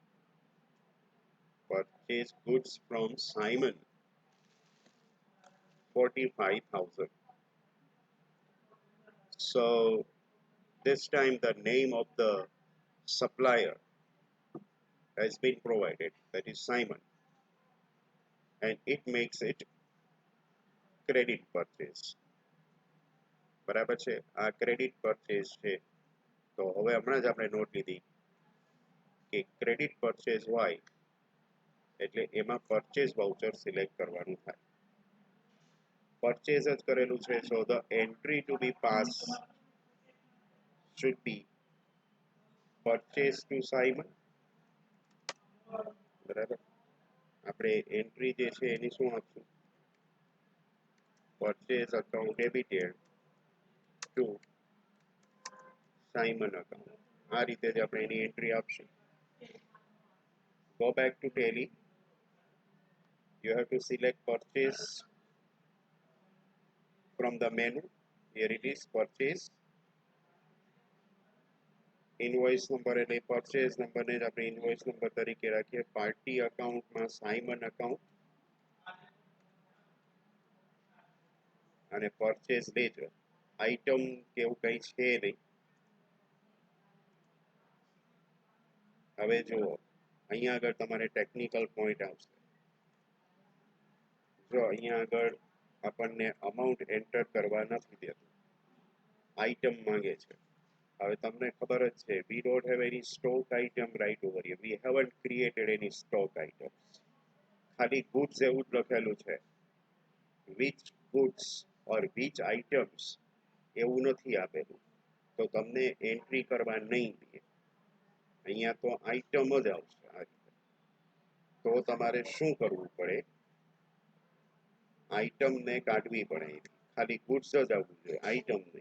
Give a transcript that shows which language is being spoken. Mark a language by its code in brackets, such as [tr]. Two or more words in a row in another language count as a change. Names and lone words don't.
[en] Purchase goods from Simon 45,000. So this time the name of the supplier has been provided, that is Simon, and it makes it credit purchase. [gu] બરાબર છે, આ [en] credit purchase [gu] છે. તો હવે હમણાં જ આપણે નોટ લીધી કે [en] credit purchase [gu] હોય એટલે એમાં [en] purchase voucher [gu] સિલેક્ટ કરવાનું થાય. પરચેઝ જ કરેલું છે, [en] so the entry to be passed should be purchase to Simon. [gu] બરાબર, આપણે એન્ટ્રી જે છે એની શું આપશું? [en] purchase account debited to Simon account. [gu] આ રીતે જ આપણે એની એન્ટ્રી આપશું. [en] Go back to Tally. You have to select purchase from the menu. Here it is, purchase. Invoice number એટલે purchase number [gu] ને જ આપણે [en] invoice number [gu] તરીકે રાખીએ. [en] Party account માં Simon account અને purchase ledger. [gu] Item કેવું કંઈ છે નહીં. હવે જુઓ, અહીંયા આગળ તમારે [en] technical point [gu] આવશે. જો અહીંયા આગળ આપણને [en] amount enter [gu] કરવા નથી દેતું, આઈટમ માંગે છે. હવે તમને ખબર જ છે, [en] we don't have any stock item right over here. We haven't created any stock items. [gu] ખાલી goods એવું જ લખેલું છે. [en] which goods or which items [gu] એવું નથી આપેલું, તો તમને એન્ટ્રી કરવા નહીં દે. અહીંયા તો આઈટમ જ આવશે આ રીતે. તો તમારે શું કરવું પડે? આઈટમ ને કાઢવી પડે, ખાલી ગુડ્સ જ આવવું જોઈએ, આઈટમ નહીં.